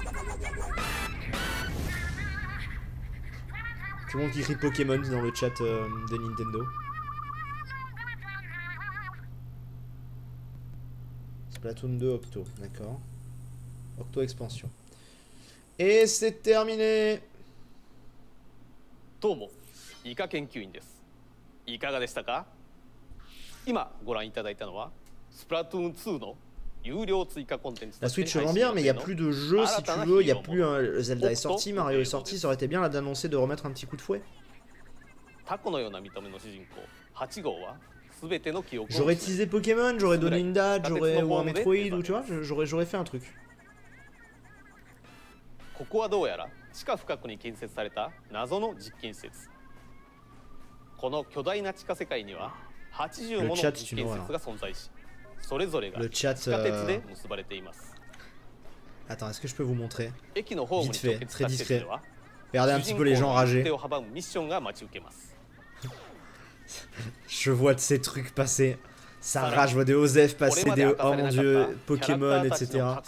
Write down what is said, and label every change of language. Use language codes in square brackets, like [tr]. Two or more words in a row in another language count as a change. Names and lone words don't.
[fr] Tout le monde qui crie Pokémon dans le chat de Nintendo. Splatoon 2 Octo, d'accord. Octo expansion. Et c'est terminé. [ja] どうも、イカ研究員です. いかがでしたか？今ご覧いただいたのはスプラトゥーン2の有料追加コンテンツ。 [fr] La Switch vend bien, mais il n'y a plus de jeux si tu veux. Il n'y a plus Zelda est sorti, Mario est sorti. Ça aurait été bien là d'annoncer de remettre un petit coup de fouet. J'aurais teasé Pokémon, j'aurais donné une date, ou un Metroid, ou tu vois, j'aurais fait un truc. [ja] ここはどうやら地下深くに建設された謎の実験施設。この巨大な地下世界には80もの実験施設が存在し、それぞれが地下鉄で結ばれています。 [fr] Attends, est-ce que je peux vous montrer? Vite fait, très discret. Regardez un petit peu les gens rager. Je vois de ces trucs passer. Ça rage, je vois des Osef passer, des oh mon dieu, Pokémon, etc.